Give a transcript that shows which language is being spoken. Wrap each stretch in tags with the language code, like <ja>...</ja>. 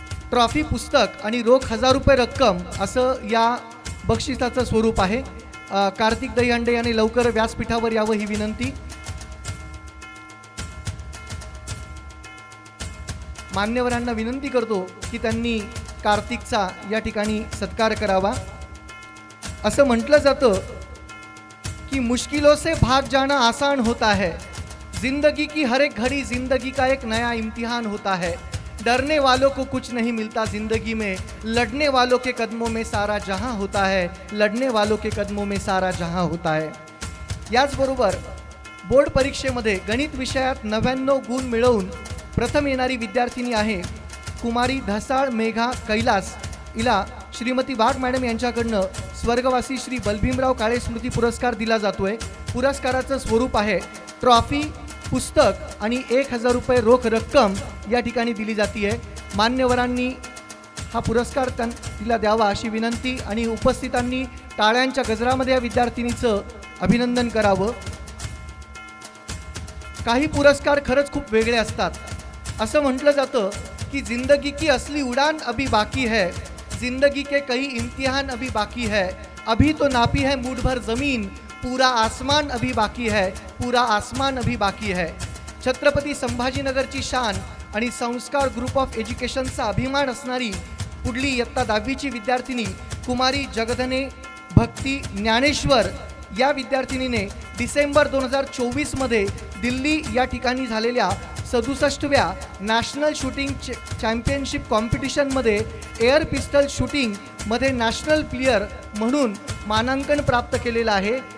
<mr>Trophy, पुस्तक आणि रोख 1000 रुपये रक्कम असं या बक्षिसाचं स्वरूप आहे. कार्तिक दहीहंडे यांनी लवकर व्यासपीठावर यावं ही विनंती. मान्यवरांना विनंती करतो की त्यांनी कार्तिकचा या ठिकाणी सत्कार करावा. असं म्हटलं जातं कि</mr> <hi>मुश्किलों से भाग जाना आसान होता है, जिंदगी की हर एक घड़ी जिंदगी का एक नया इम्तिहान होता है, डरने वालों को कुछ नहीं मिलता जिंदगी में, लड़ने वालों के कदमों में सारा जहां होता है, लड़ने वालों के कदमों में सारा जहां होता है.</hi> <mr>याचबरोबर बोर्ड परीक्षेमध्ये गणित विषयात 99 गुण मिळवून प्रथम येणारी विद्यार्थिनी आहे कुमारी धसाळ मेघा कैलास. हिला श्रीमती वाघ मॅडम यांच्याकडनं स्वर्गवासी श्री बलभीमराव काळे स्मृती पुरस्कार दिला जातोय. पुरस्काराचं स्वरूप आहे ट्रॉफी, पुस्तक आणि 1000 रुपये रोख रक्कम या ठिकाणी दिली जाते. मान्यवरांनी हा पुरस्कार तिला द्यावा अशी विनंती आणि उपस्थितांनी टाळ्यांच्या गजरामध्ये या विद्यार्थिनीचं अभिनंदन करावं. काही पुरस्कार खरंच खूप वेगळे असतात. असं म्हटलं जातं कि</mr> <hi>जिंदगी की असली उड़ान अभी बाकी है, जिंदगी के कई इम्तिहान अभी बाकी है, अभी तो नापी है मुठ भर जमीन, पूरा आसमान अभी बाकी है, पूरा आसमान अभी बाकी है.</hi> <mr>छत्रपती संभाजीनगरची शान आणि संस्कार ग्रुप ऑफ एज्युकेशनचा अभिमान असणारी पुढली इयत्ता 10वीची विद्यार्थिनी कुमारी जगधने भक्ती ज्ञानेश्वर या विद्यार्थिनीने डिसेंबर 2024 मध्ये दिल्ली या ठिकाणी झालेल्या 67व्या नॅशनल शूटिंग चॅम्पियनशिप कॉम्पिटिशनमध्ये एअर पिस्टल शूटिंगमध्ये नॅशनल प्लेयर म्हणून मानांकन प्राप्त केलेलं आहे.</mr>